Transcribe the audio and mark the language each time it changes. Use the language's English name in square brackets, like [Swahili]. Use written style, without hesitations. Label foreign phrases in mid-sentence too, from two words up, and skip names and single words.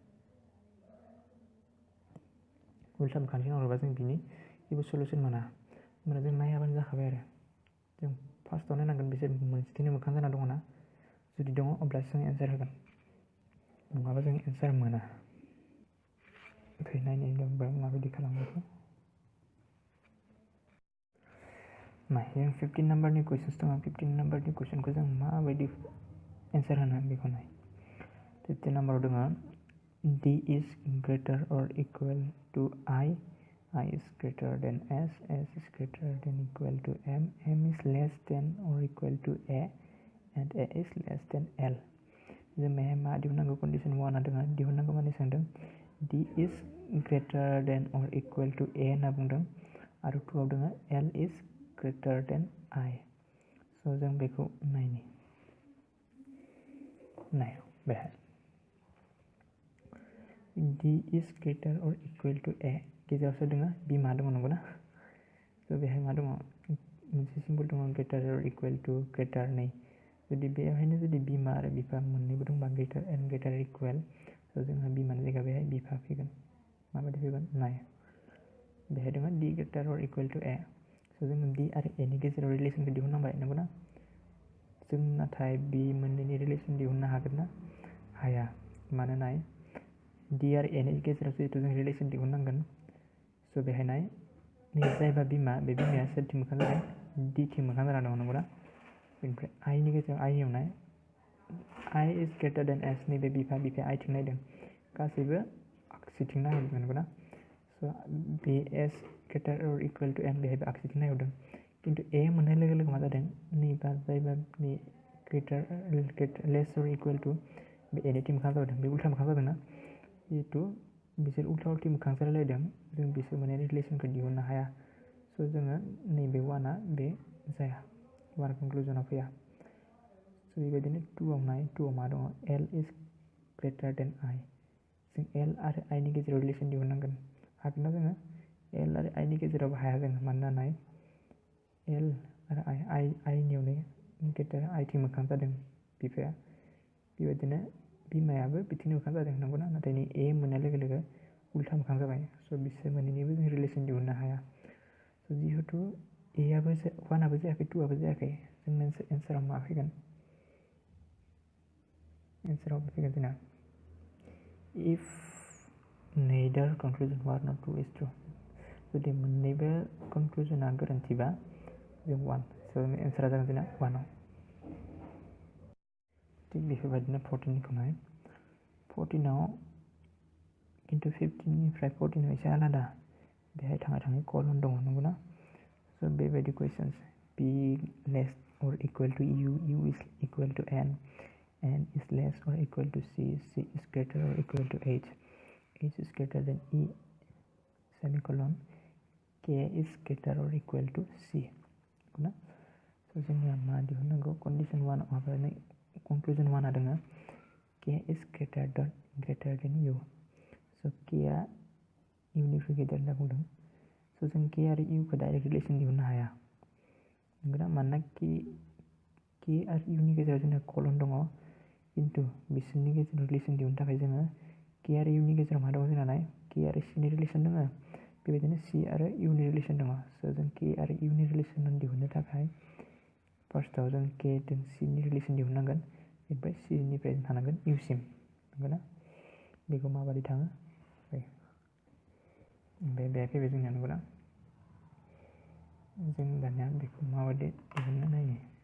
[Bodo] उल्था मोखांथिं हरोबा जों बिनि जेबो सलुसन मोना होमबाना जों नायाबानो जाखाबाय आरो जों फार्स्टआव नायनांगोन बिसोर मोनसेथिंनो मोखां जाना दङ ना जुदि दङ अब्लासो जों एन्सार होगोन नङाबा जों एन्सार मोना फैनायनि माबायदि खालामो जों 15 नाम्बारनि कुइसन्स दङ 15 नाम्बारनि कुइसनखौ जों माबायदि एन्सार होनो बेखौ नाय 15 नाम्बाराव दङ [English] D is greater or equal to I is greater than S is greater than equal to M is less than or equal to A and A is less than L [Bodo] जों बेहाय मा दिहुननांगौ कन्डिशन 1 दङ दिहुननांगौ माने सोंदों [English] d is greater than or equal to a [Bodo] होनना बुंदों आरो 2 आव दङ [English] l is greater than I [Bodo] स' जों बेखौ नायनि बेहाय [English] d is greater or equal to a [Bodo] गेजेरावसो दङ बिमा दङ नंगौना स' बेहाय मा दङ मोनसे सिम्बल दङ [English] greater or equal to greater [Bodo] नै जुदि बेवहायनो जुदि बिमा आरो बिफा मोननैबो दंबा [English] greater and greater equal [Bodo] स' जोंहा बिमानि जायगा बेहाय बिफा फैगोन माबायदि फैगोन नाय बेहाय दङ [English] d greater or equal to a [Bodo] स' जोङो d आरो a नि गेजेराव रिलेसनखौ दिहुननांबाय नंगौना जों नाथाय बे मोननैनि रिलेसन दिहुननो हागोन ना हाया मानो नाय d आरो a नि गेजेराव जिहेतु जों रिलेसन दिहुननांगोन स' बेहाय नाय नै जायबा बिमा बे बिमाया सोरथिं मोखां जादों d थिं मोखां जाना दङ नंगौना बेनिफ्राय I नि गेजेराव I नियाव नाय [English] I is greater than S [Bodo] नैबे बिफाया I थिं नायदों गासैबो आगसिथिं नायदों नंगौना स' बे [English] S greater or equal to M [Bodo] बेहायबो आगसिथिं नायहरदों खिन्थु A मोननाय लोगो लोगो मा जादों नैबा जायबा बे [English] greater less or equal to [Bodo] बे A नि थिं मोखां जादों बे उल्था मोखां जादोंना जिहेतु बिसोर उल्था उल्थि मोखां जालायलायदों जों बिसोर मोननै रिलेसनखौ दिहुननो हाया स' जोङो नैबे 1आ बे जाया 1 कनक्लुजनाव फैया स' बेबायदिनो 2 आव नाय 2 आव मा दङ [English] L is greater than I [Bodo] जों L आरो I नि गेजेराव रिलेसन दिहुननांगोन हागोन ना जोङो L आरो I नि गेजेरावबो हाया जोङो मानोना नाय L आरो I नियावनो गेटार I थिं मोखां जादों बिफाया बेबायदिनो बिमायाबो बिथिं मोखां जादों नंगौना नाथाय नै A मोननाय लोगो लोगो उल्था मोखां जाबाय स' बिसोर मोननैनिबो जों रिलेसन दिहुननो हाया स' जिहेतु A आबो 1आबो जायाखै 2आबो जायाखै जोंनो एन्साराव मा फैगोन एन्साराव फैगोन जोंना [English] if neither conclusion 1 or 2 is true [Bodo] जुदि मोननैबो कनक्लुजना गोरोन्थिबा जों 1 स' एन्सारा जागोन जोंना 1 आव थिग बेफोरबायदिनो 14निखौ नाय 14आव खिन्थु 15निफ्राय 14आव एसे आलादा बेहाय थाङै कलन दङ नंगौना स' बेबायदि कुइसन्स [English] p less or equal to u is equal to n is less or equal to c is greater or equal to h is greater than e semicolon k is greater or equal to c [Bodo] नंगौना स' जोंनिया मा दिहुननांगौ कन्डिशन 1 माबानाय कनक्लुजन 1 दङ [English] k is greater than u [Bodo] स' k आ u निफ्राय गेदेर होनना बुंदों स' जों k आरो u खौ [English] direct relation [Bodo] दिहुननो हाया नंगौना मानोना k आरो u नि गेजेराव जोंना कलन दङ खिन्थु बिसोरनि गेजेराव रिलेसन दिहुननो थाखाय जोङो k आरो u नि गेजेराव मा दङ जोंना नाय k आरो c नि रिलेसन दङ बेबायदिनो c आरो u नि रिलेसन दङ स' जों k आरो u नि रिलेसन दिहुननो थाखाय फार्स्टआव जों k जों c नि रिलेसन दिहुननांगोन बेनिफ्राय c निफ्राय थानांगोन u सिम नंगौना बेखौ माबायदि थाङो ओमफ्राय बे फैबाय जोंनिया नंगौना जों दानिया बेखौ माबायदि दिहुननो नायनि